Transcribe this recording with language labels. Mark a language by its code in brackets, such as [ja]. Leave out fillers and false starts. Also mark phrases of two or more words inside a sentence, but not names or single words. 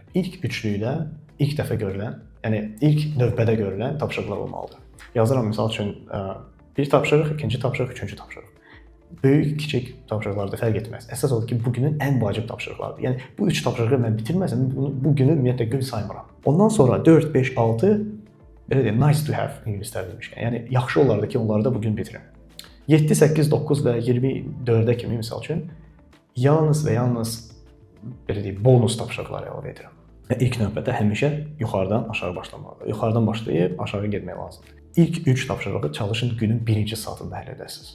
[az] İlk üçlükdə ilk dəfə görülən, yəni ilk növbədə görülən tapşırıqlar olmalıdır. Yazıram misal üçün bir tapşırıq, ikinci tapşırıq, üçüncü tapşırıq. Böyük, kiçik tapşırıqlarda fərq etməz. Əsas odur ki, bu günün ən vacib tapşırıqlarıdır. Yəni bu 3 tapşırığı mən bitirməsəm, bu günü ümumiyyətlə gün saymıram. Ondan sonra 4, 5, 6 belə deyim, [en] nice to have [az] ingilislər demişkən. Yəni yaxşı olardı ki, onları da bu gün bitirim. 7, 8, 9 və 24-ə kimi misal üçün yalnız və yalnız belə deyim, bonus tapşırıqları əlavə edirəm. Və ilk növbədə həmişə yuxarıdan aşağı başlamalıdır. Yuxarıdan başlayıb aşağı getmək lazımdır. İlk 3 tapşırığı çalışın günün birinci saatında həll edəsiniz.